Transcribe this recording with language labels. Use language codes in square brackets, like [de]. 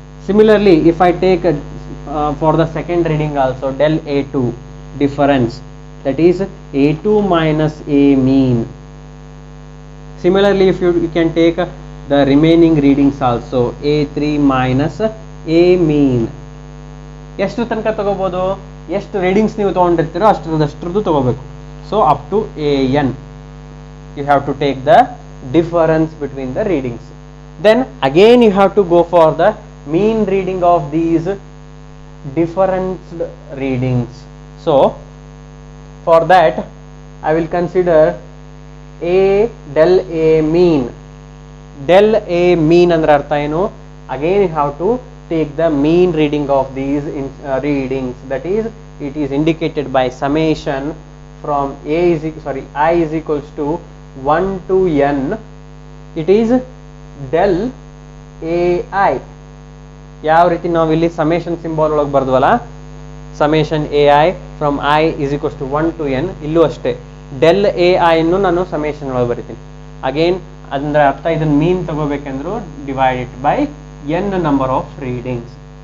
[en] Similarly, if I take for the second reading also, del A2 difference, that is A2 minus A mean. Similarly, if you can take the remaining readings also, A3 minus A mean. [kn] ಎಷ್ಟು ತನಕ ತಗೋಬಹುದು, ಎಷ್ಟು readings ನೀವು ತಗೊಂಡಿರ್ತೀರೋ ಅಷ್ಟರದ್ದು ತಗೋಬೇಕು. [en] So up to an you have to take the difference between the readings. Then again you have to go for the mean reading of these differenced readings. So for that I will consider a del a mean. [kn] Del a mean ಅಂದ್ರೆ ಅರ್ಥ ಏನು? [en] Again you have to take the mean reading of these readings, that is it is indicated by summation from I is equals to 1 to n. It is del ai. [kn] ಯಾವ ರೀತಿ ನಾವು ಇಲ್ಲಿ summation symbol ಒಳಗೆ ಬರ್ದ್ವಲ್ಲ, summation ai from [en] I is equals to 1 to n, [kn] ಇಲ್ಲೂ ಅಷ್ಟೇ del ai ಅನ್ನು ನಾನು summation ಒಳಗೆ ಬರಿತೀನಿ. ಅಗೇನ್ ಅಂದ್ರೆ ಅರ್ಥ ಇದನ್ನ ಮೀನ್ ತಗೋಬೇಕಂದ್ರು [en] Divide it by n number of readings.